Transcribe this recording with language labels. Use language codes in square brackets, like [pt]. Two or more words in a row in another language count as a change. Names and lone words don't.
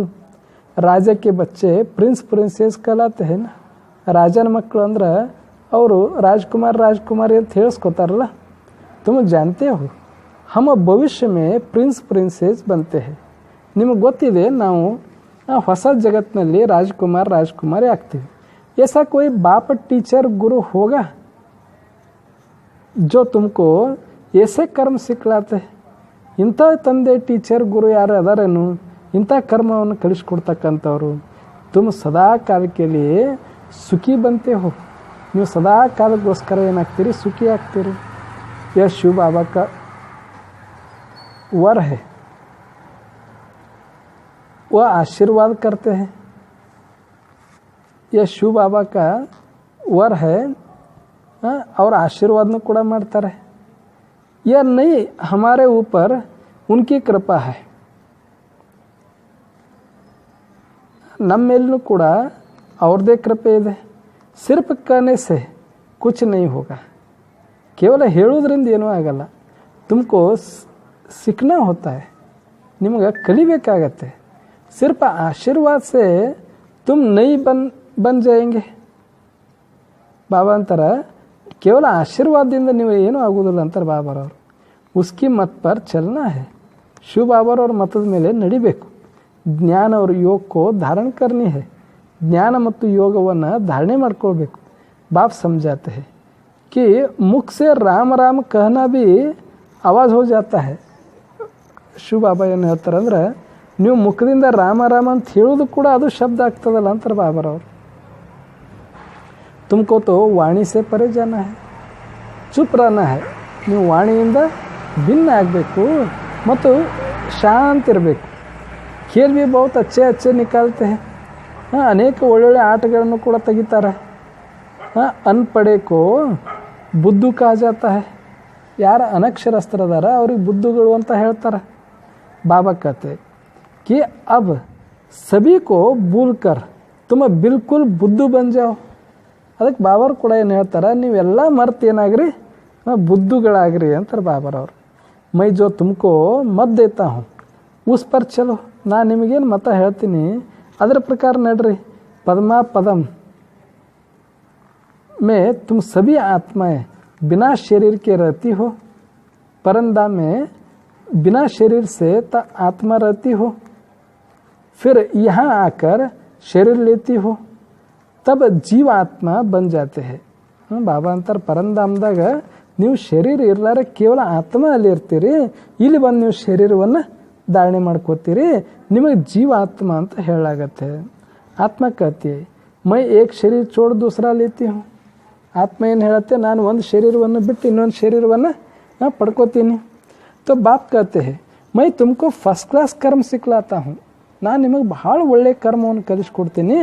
[hi] राजा के बच्चे प्रिंस प्रिंसेस कहलाते हैं ना, [kn] ರಾಜನ ಮಕ್ಕಳು ಅಂದ್ರೆ ಅವರು ರಾಜ್ಕುಮಾರಿ ಅಂತ ಹೇಳಿಸ್ಕೊತಾರಲ್ಲ. [hi] तुम जानते हो हम भविष्य में [en] prince princess [hi] बनते हैं. [kn] ನಿಮಗೆ ಗೊತ್ತಿದೆ ನಾವು ಹೊಸ ಜಗತ್ತಿನಲ್ಲಿ ರಾಜ್ಕುಮಾರಿ ಆಗ್ತೀವಿ. [hi] ऐसा कोई बाप टीचर गुरु होगा जो तुमको ऐसे कर्म सिखलाते. [kn] ಇಂಥ ತಂದೆ ಟೀಚರ್ ಗುರು ಯಾರು ಅದಾರೇನು ಇಂಥ ಕರ್ಮವನ್ನು ಕಲಿಸ್ಕೊಡ್ತಕ್ಕಂಥವ್ರು. [hi] तुम सदा काल के सुखी बनते हो, [kn] ನೀವು ಸದಾ ಕಾಲಕ್ಕೋಸ್ಕರ ಏನಾಗ್ತೀರಿ, ಸುಖಿ ಆಗ್ತೀರಿ. [hi] यह शिव बाबा का वर है, वह आशीर्वाद करते हैं. यह शिव बाबा का वर है और आशीर्वाद [kn] ಕೂಡ ಮಾಡ್ತಾರೆ. [hi] यह नहीं हमारे ऊपर उनकी कृपा है. [kn] ನಮ್ಮ ಮೇಲೂ ಕೂಡ ಅವ್ರದ್ದೇ ಕೃಪೆ ಇದೆ. [hi] सिर्फ कहने से कुछ नहीं होगा. [kn] ಕೇವಲ ಹೇಳೋದ್ರಿಂದ ಏನೂ ಆಗಲ್ಲ. [hi] तुमको सीखना होता है, [kn] ನಿಮಗೆ ಕಲಿಬೇಕಾಗತ್ತೆ. [hi] सिर्फ आशीर्वाद से तुम नहीं बन जाएंगे. [kn] ಬಾಬಾ ಅಂತಾರೆ ಕೇವಲ ಆಶೀರ್ವಾದದಿಂದ ನೀವು ಏನೂ ಆಗೋದಿಲ್ಲ ಅಂತಾರೆ ಬಾಬಾರವರು. [hi] उसकी मत पर चलना है, [kn] ಶಿವ ಬಾಬಾರವ್ರ ಮತದ ಮೇಲೆ ನಡಿಬೇಕು. [hi] ಜ್ಞಾನ और योग को धारण करनी है, [kn] ಜ್ಞಾನ ಮತ್ತು ಯೋಗವನ್ನು ಧಾರಣೆ ಮಾಡ್ಕೊಳ್ಬೇಕು. [hi] बाप समझाते हैं कि मुख से राम राम कहना भी आवाज़ हो जाता है. [kn] ಶಿವ ಬಾಬಾ ಏನು ಹೇಳ್ತಾರೆ ಅಂದ್ರೆ ನೀವು ಮುಖದಿಂದ ರಾಮ ರಾಮ ಅಂತ ಹೇಳೋದು ಕೂಡ ಅದು ಶಬ್ದ ಆಗ್ತದಲ್ಲ ಅಂತಾರೆ ಬಾಬಾರವರು. [hi] तुमको तो वाणी से परे जाना है, चुप रहना है. [kn] ನೀವು ವಾಣಿಯಿಂದ ಭಿನ್ನ ಆಗಬೇಕು ಮತ್ತು ಶಾಂತ ಇರಬೇಕು. [hi] खेल भी बहुत अच्छे निकालते हैं. [kn] ಅನೇಕ ಒಳ್ಳೊಳ್ಳೆ ಆಟಗಳನ್ನು ಕೂಡ ತೆಗಿತಾರೆ. [hi] अनपढ़ को बुद्धू ಕहा जाता है. [kn] ಯಾರ ಅನಕ್ಷರಸ್ಥರದಾರ ಅವ್ರಿಗೆ ಬುದ್ಧುಗಳು ಅಂತ ಹೇಳ್ತಾರೆ. [hi] बाबा कहते कि अब सभी को भूल कर तुम बिल्कुल बुद्धू बन जाओ. [kn] ಅದಕ್ಕೆ ಬಾಬಾರು ಕೂಡ ಏನು ಹೇಳ್ತಾರೆ, ನೀವೆಲ್ಲ ಮರ್ತು ಏನಾಗ್ರಿ ಬುದ್ಧುಗಳಾಗ್ರಿ ಅಂತಾರೆ ಬಾಬಾರವರು. [hi] मैं जो तुमको मत देता हूँ उस पर चलो, [kn] ನಾನು ನಿಮಗೇನು ಮತ ಹೇಳ್ತೀನಿ ಅದರ ಪ್ರಕಾರ ನಡ್ರಿ. [hi] ಪದ್ಮಾ ಪದಂ में तुम सभी आत्माएं बिना शरीर के रहती हो, परंदा में बिना शरीर से तो आत्मा रहती हो, फिर यहाँ आकर शरीर लेती हो, तब जीವ ಆತ್ಮ बन जाते हैं. [kn] ಬಾಬಾ ಅಂತಾರೆ ಪರಂಧಾಮದಾಗ ನೀವು ಶರೀರ ಇರಲಾರ ಕೇವಲ ಆತ್ಮ ಅಲ್ಲಿ ಇರ್ತೀರಿ, ಇಲ್ಲಿ ಬಂದು ನೀವು ಶರೀರವನ್ನು ಧಾರಣೆ ಮಾಡ್ಕೋತೀರಿ, ನಿಮಗೆ ಜೀವ ಆತ್ಮ ಅಂತ ಹೇಳಾಗತ್ತೆ. [hi] ಆತ್ಮ कहती है मैं एक शरीर छोड़ दूसरा लेती हूँ. [kn] ಆತ್ಮ ಏನು ಹೇಳುತ್ತೆ, ನಾನು ಒಂದು ಶರೀರವನ್ನು ಬಿಟ್ಟು ಇನ್ನೊಂದು ಶರೀರವನ್ನು ಪಡ್ಕೋತೀನಿ. [hi] तो बाप कहते हैं मैं तुमको [en] first class [hi] कर्म सिखलाता हूँ. [kn] ನಾನು ನಿಮಗೆ ಬಹಳ ಒಳ್ಳೆಯ ಕರ್ಮವನ್ನು ಕಲಿಸ್ಕೊಡ್ತೀನಿ.